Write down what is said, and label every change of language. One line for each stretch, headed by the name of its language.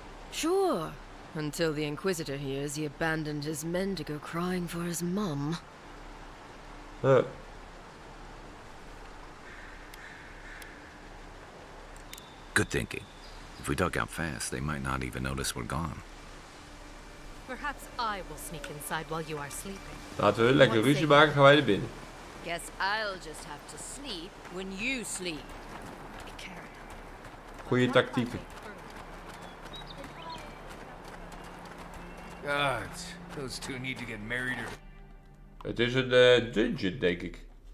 English: Sure, until the Inquisitor hears he abandoned his men to go crying for his mum. Huh. Good thinking. If we duck out fast, they might not even notice we're gone. Perhaps I will sneak inside while you are sleeping.
Dutch: Laten we lekker ruzie maken, gaan wij er binnen.
English: Guess I'll just have to sleep when you sleep. Be careful.
Dutch: Goeie tactieken.
English: God, those two need to get married or...
Dutch: Het is een dungeon, denk ik.